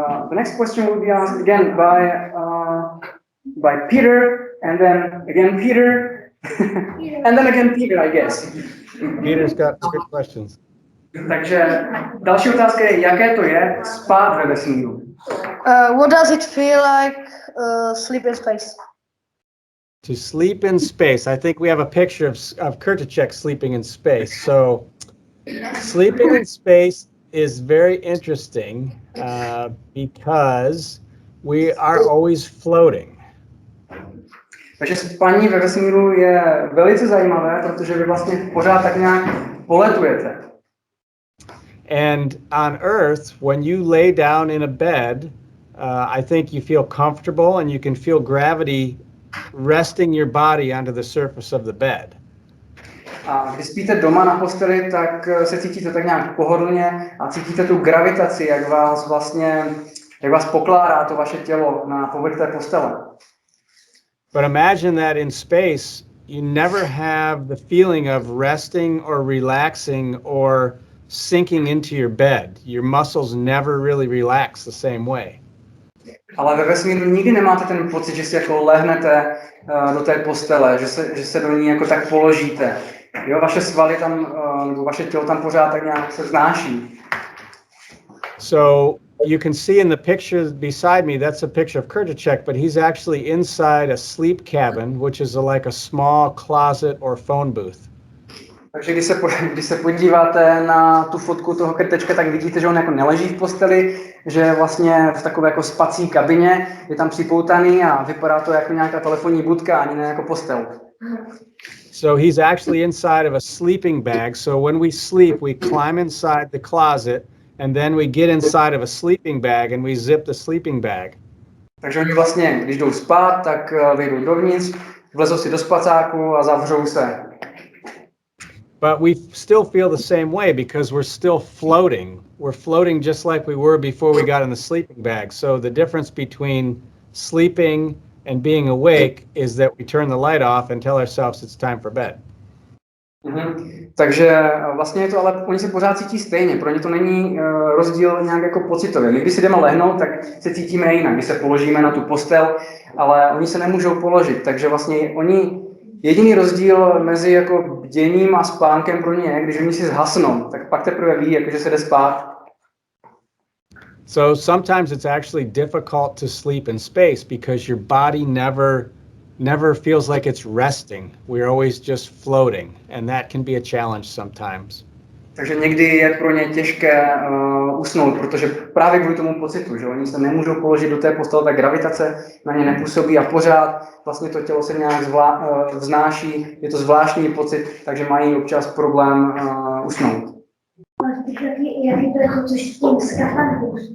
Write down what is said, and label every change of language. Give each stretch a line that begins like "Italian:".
English: The next question will be asked again by Peter, and then again Peter, and then again Peter, I guess. Peter's got good questions.
Czech: Takže další otázka je, jaké to je spát ve vesmíru?
English: What does it feel like sleep in space? To sleep in space, I think we have a picture of Kurtacek sleeping in space. So sleeping in space is very interesting because we are always floating.
Czech: Takže spaní ve vesmíru je velice zajímavé, protože vy vlastně pořád tak nějak poletujete.
English: And on Earth, when you lay down in a bed, I think you feel comfortable and you can feel gravity resting your body onto the surface of the bed.
Czech: A když spíte doma na posteli, tak se cítíte tak nějak pohodlně a cítíte tu gravitaci, jak vás pokládá to vaše tělo na povrch té postele.
English: But imagine that in space, you never have the feeling of resting or relaxing or sinking into your bed. Your muscles never really relax the same way.
Czech: Ale ve vesmíru nikdy nemáte ten pocit, že si jako lehnete do té postele, že se do ní jako tak položíte. Jo, vaše svaly tam, nebo vaše tělo tam pořád tak nějak se vznáší.
English: So you can see in the picture beside me, that's a picture of Kurtacek, but he's actually inside a sleep cabin, which is like a small closet or phone booth.
Czech: Takže když se podíváte na tu fotku toho Krtečka, tak vidíte, že on jako neleží v posteli, že je vlastně v takové jako spací kabině, je tam připoutaný a vypadá to jako nějaká telefonní budka, ani ne jako postel.
English: So he's actually inside of a sleeping bag. So when we sleep, we climb inside the closet and then we get inside of a sleeping bag and we zip the sleeping bag.
Czech: Takže oni vlastně, když jdou spát, tak vyjdou dovnitř, vlezou si do spacáku a zavřou se.
English: But we still feel the same way because we're still floating. We're floating just like we were before we got in the sleeping bag. So the difference between sleeping and being awake is that we turn the light off and tell ourselves it's time for bed.
Czech: Takže vlastně je to, ale oni se pořád cítí stejně, pro ně to není rozdíl nějak jako pocitově. My když si jdeme lehnout, tak se cítíme jinak, když se položíme na tu postel, ale oni se nemůžou položit, takže vlastně jediný rozdíl mezi jako bděním a spánkem pro ně je, když oni si zhasnou, tak pak teprve ví, jakože se jde spát.
English: So sometimes it's actually difficult to sleep in space because your body never feels like it's resting. We're always just floating, and that can be a challenge sometimes.
Czech: Takže někdy je pro ně těžké usnout, protože právě kvůli tomu pocitu, že oni se nemůžou položit do té postele, ta gravitace na ně nepůsobí a pořád vlastně to tělo se nějak vznáší, je to zvláštní pocit, takže mají občas problém usnout. Jaký to jako coś s tím skafandrem?